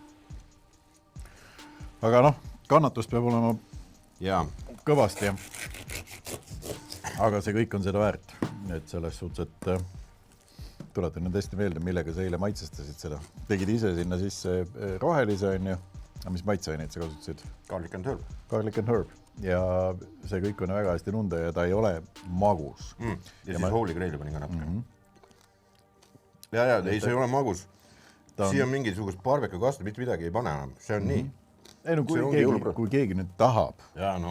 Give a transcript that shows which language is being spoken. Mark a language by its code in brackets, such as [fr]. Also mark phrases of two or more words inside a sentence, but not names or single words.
[et] Aga noh, kannatus peab olema kõvasti. Aga see kõik on seda väärt. Et selles suhtes, et tuletan nüüd hästi meelde, millega sa eile maitsestasid seda. Tegid ise sinna sisse rohelise, on ju. Aga mis maitseaineid sa kasutasid? [en] Garlic and herb. Garlic and herb. [et] ja see kõik on väga hästi tunda ja ta ei ole magus. Ja siis Holy Graili panin ka natuke. Ja, ei, see ei ole magus. Siia on mingisugust barbecue-kaste, mitte midagi ei pane enam. See on nii. Ei, no, kui keegi nüüd tahab, ja, no.